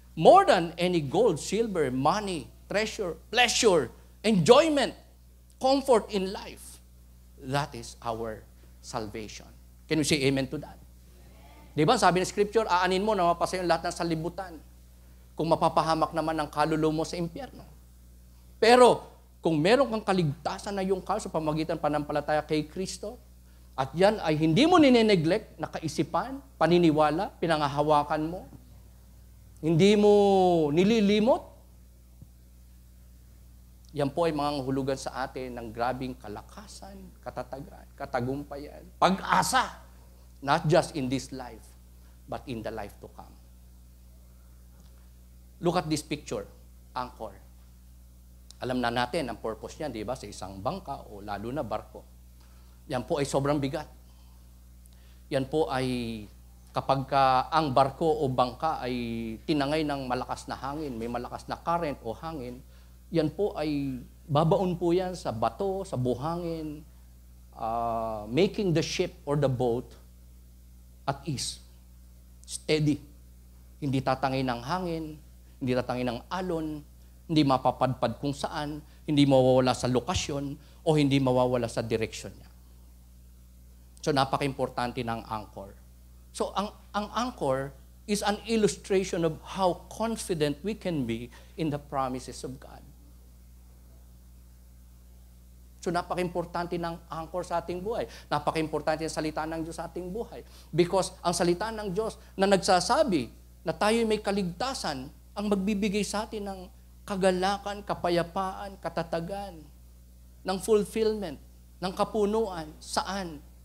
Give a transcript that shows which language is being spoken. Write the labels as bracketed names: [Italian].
[English] More than any gold, silver, money, treasure, pleasure, enjoyment, comfort in life, that is our salvation. Can we say amen to that? [Filipino] Di ba, sabi ng Scripture, aanin mo na mapasa yung lahat ng salibutan kung mapapahamak naman ang kaluluwa mo sa impyerno. Pero, kung meron kang kaligtasan na yung sa pamagitan pananampalataya kay Kristo, at yan ay hindi mo nineneglect na kaisipan, paniniwala, pinangahawakan mo, hindi mo nililimot, yan po ay mga hulugan sa atin ng grabing kalakasan, katatagan, katagumpayan, pag-asa, [English] not just in this life, but in the life to come. Look at this picture, anchor. [Filipino] Alam na natin ang purpose niyan, di ba? Sa isang bangka o lalo na barko. Yan po ay sobrang bigat. Yan po ay kapag ang barko o bangka ay tinangay ng malakas na hangin, may malakas na current o hangin, yan po ay babaon po yan sa bato, sa buhangin, [English] making the ship or the boat at ease. Steady. [Filipino] Hindi tatangay ng hangin, hindi tatangay ng alon, hindi mapapadpad kung saan, hindi mawawala sa lokasyon, o hindi mawawala sa direksyon niya. So, napaka-importante ng anchor. [English] So, ang anchor is an illustration of how confident we can be in the promises of God. [Filipino] So, napaka-importante ng anchor sa ating buhay. Napaka-importante ng salita ng Diyos sa ating buhay. Because ang salita ng Diyos na nagsasabi na tayo may kaligtasan, ang magbibigay sa atin ng kagalakan, kapayapaan, katatagan, ng fulfillment, ng kapunuan. Saan?